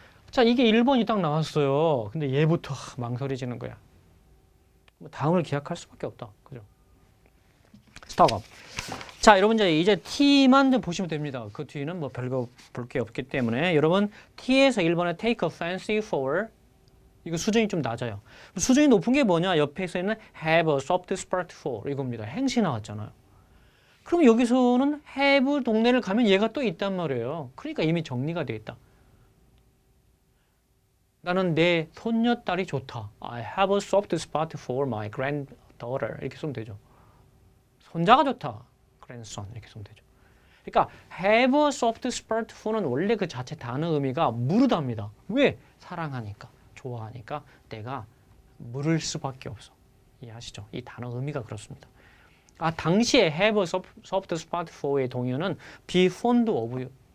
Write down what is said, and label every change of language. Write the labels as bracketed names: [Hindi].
[Korean] 자, 이게 1번이 딱 나왔어요. 근데 얘부터 망설여지는 거야. 뭐 다음을 기약할 수밖에 없다. 그죠? 스타업. 자, 여러분 이제 T만 좀 보시면 됩니다. 그 뒤는 뭐 별거 볼 게 없기 때문에 여러분 T에서 1번에 [English] take a fancy for [Korean] 이거 수준이 좀 낮아요. 수준이 높은 게 뭐냐? 옆에 서 있는 [English] have a soft spot for [Korean] 이겁니다. 행시 나왔잖아요. 그럼 여기서는 have 동네를 가면 얘가 또 있단 말이에요. 그러니까 이미 정리가 되어 있다. 나는 내 손녀딸이 좋다. [English] I have a soft spot for my granddaughter. [Korean] 이렇게 쓰면 되죠. 손자가 좋다. grandson 이렇게 쓰면 되죠. 그러니까 [English] have a soft spot for [Korean] 는 원래 그 자체 단어 의미가 무르답니다. 왜? 사랑하니까, 좋아하니까 내가 물을 수밖에 없어. 이해하시죠? 이 단어 의미가 그렇습니다. 당시에 [English] have a soft spot for [Korean] 의 동의어는 [English] be fond of [Korean] 였습니다.